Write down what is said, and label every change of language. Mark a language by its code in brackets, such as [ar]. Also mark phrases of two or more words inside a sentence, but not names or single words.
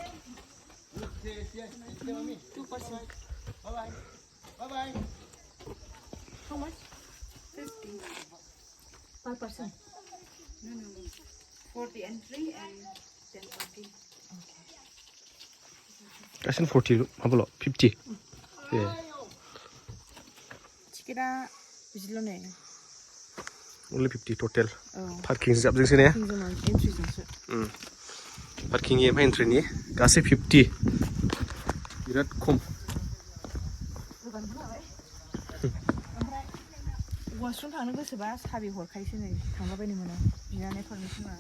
[en] Bye-bye. How much? 50. Per person? No. 40 entry and 10 parking. Okay. That's in 40, how about 50? Yeah. [brx] टिकेटआ बिदिल' ने [en] Only 50 total. Parking [brx] जाबजोंसो ने? एन्ट्रिजोंसो पार्किंनि ओमफ्राय एन्ट्रिनि गासै 50 बिराद खम वाशरुम थांनो गोसोबा साबि हरखायोसो नै थांलाबायनो मोनो बिनानै पारमिसन मोना